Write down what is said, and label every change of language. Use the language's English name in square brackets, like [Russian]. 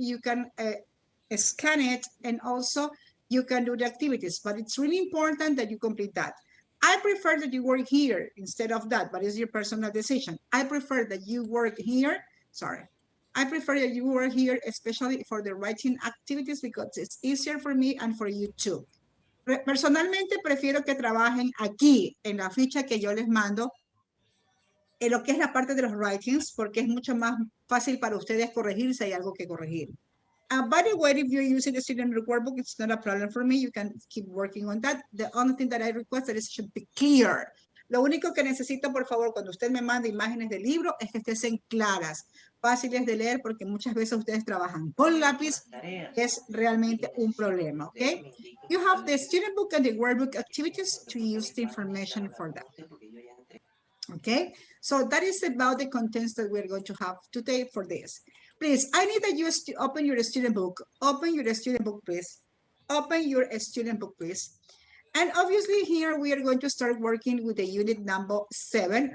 [English] You can scan it, and also you can do the activities, but it's really important that you complete that. I prefer that you work here instead of that, but it's your personal decision. I prefer that you work here. Sorry. I prefer that you work here, especially for the writing activities, because it's easier for me and for you too. [Spanish] Personalmente prefiero que trabajen aquí en la ficha que yo les mando en lo que es la parte de los writings, porque es mucho más fácil para ustedes corregir si hay algo que corregir. [English] By the way, if you're using the student workbook, it's not a problem for me. You can keep working on that. The only thing that I request that it should be clear. [Spanish] Lo único que necesito, por favor, cuando usted me mande imágenes del libro, es que estén claras, fáciles de leer, porque muchas veces ustedes trabajan con lápiz. Es realmente un problema, ¿ok? [English] You have the student book and the workbook activities to use the information for that. Okay, so that is about the contents that we're going to have today for this. Please, I need that you open your student book. Open your student book, please. Open your student book, please. And obviously here we are going to start working with the unit number 7.